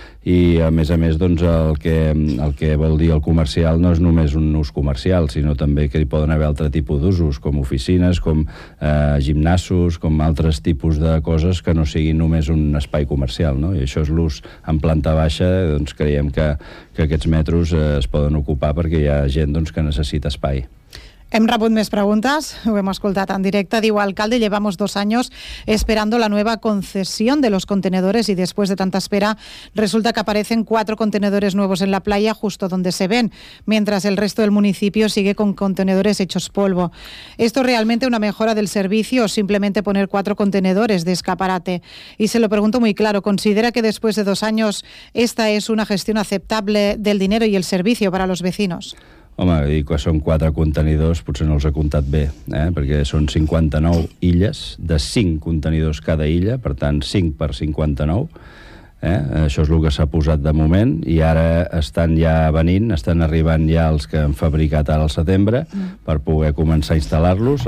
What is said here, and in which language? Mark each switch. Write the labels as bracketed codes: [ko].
[ca] I a més doncs, el que vol dir el comercial no és només un ús comercial, sinó també que hi poden haver altre tipus d'usos, com oficines, com gimnasos, com altres tipus de coses que no siguin només un espai comercial, no? I això és l'ús en planta baixa, doncs creiem que aquests metros es poden ocupar perquè hi ha gent doncs, que necessita espai. Hem rebut més preguntes, ho hem escoltat en directe. Diu, [es] alcalde, llevamos 2 años esperando la nueva concesión de los contenedores y después de tanta espera resulta que aparecen 4 contenedores nuevos en la playa justo donde se ven, mientras el resto del municipio sigue con contenedores hechos polvo. ¿Esto es realmente una mejora del servicio o simplemente poner 4 contenedores de escaparate? Y se lo pregunto muy claro, ¿considera que después de 2 años esta es una gestión aceptable del dinero y el servicio para los vecinos? [ca] Home, i quan són 4 contenidors, potser no els ha comptat bé, perquè són 59 illes, de 5 contenidors cada illa, per tant, 5 per 59, això és el que s'ha posat de moment, i ara estan ja venint, estan arribant ja els que han fabricat ara al setembre per poder començar a instal·lar-los.